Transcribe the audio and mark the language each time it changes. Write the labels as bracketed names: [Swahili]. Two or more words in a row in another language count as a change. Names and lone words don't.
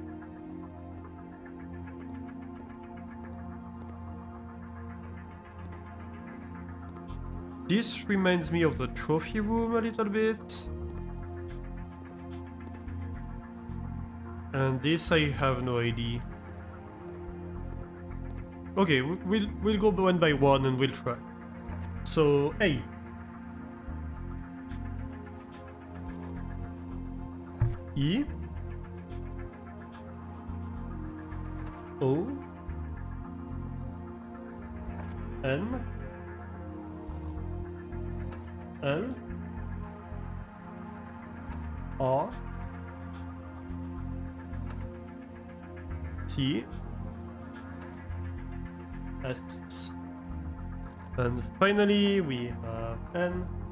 [English] This reminds me of the trophy room a little bit. And this I have no idea. Okay, we'll go one by one and we'll try. So A. E. O. N. L. R. T, S, and finally we have N,